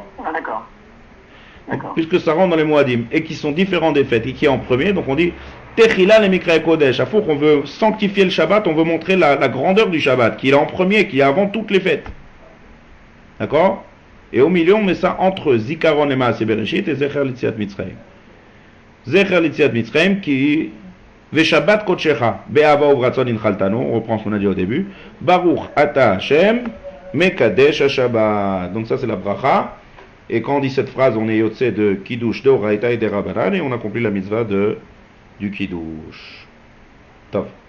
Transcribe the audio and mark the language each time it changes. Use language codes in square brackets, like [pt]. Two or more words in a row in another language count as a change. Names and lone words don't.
[fr] Ah, d'accord. D'accord. Puisque ça rentre dans les Moadim et qui sont différents des fêtes et qui est en premier, donc on dit [he] תחילה למקראי קודש. [fr] À fois qu'on veut sanctifier le Shabbat, on veut montrer la grandeur du Shabbat, qui est en premier, qui est avant toutes les fêtes. D'accord? Et au milieu, on met ça entre Zikaron et [he] מעשה בראשית [fr] et [he] זכר ליציאת מצרים. זכר ליציאת מצרים qui ושבת קדשך באהבה וברצון הנחלתנו. [fr] On reprend ce qu'on a dit au début. [he] ברוך אתה השם מקדש השבת. [fr] Donc ça c'est la bracha. Et quand on dit cette phrase, on est yotse de Kiddush de Oraita et de Rabbanan et on accomplit la mitzvah du Kiddush. Top.